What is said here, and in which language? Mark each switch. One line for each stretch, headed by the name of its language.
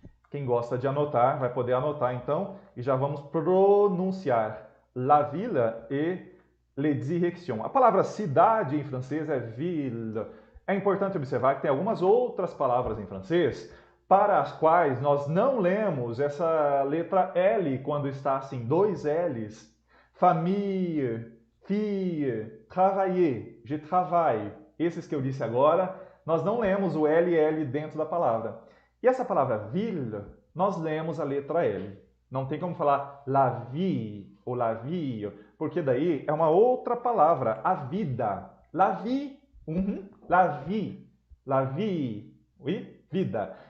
Portuguese: Quem gosta de anotar vai poder anotar então e já vamos pronunciar
French: la ville et les directions.
Portuguese: A palavra cidade em francês é ville. É importante observar que tem algumas outras palavras em francês para as quais nós não lemos essa letra L quando está assim, dois L's.
French: Famille, fille, travailler, je travaille.
Portuguese: Esses que eu disse agora, nós não lemos o LL dentro da palavra. E essa palavra ville, nós lemos a letra L. Não tem como falar
French: la vie ou la vie,
Portuguese: porque daí é uma outra palavra, a vida.
French: La vie, la vie, oui, vida.